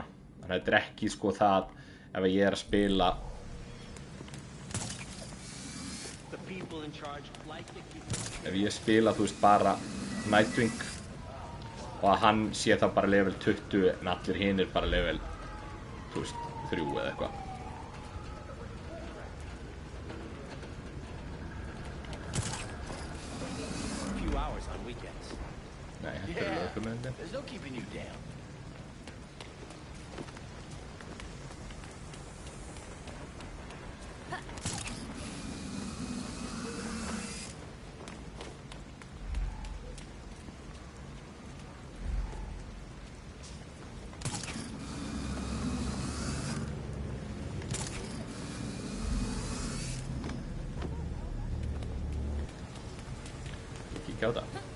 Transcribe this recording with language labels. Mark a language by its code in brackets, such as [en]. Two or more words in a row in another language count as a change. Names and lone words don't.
[is] Þannig að þetta er ekki sko það ef ég er að spila ef ég spila, þú veist, bara Nightwing og að hann sé það bara level 20 en allir hinir bara level, þú veist, 3 eða eitthvað. [en] There's no keeping you down. [is] Kíkja á það.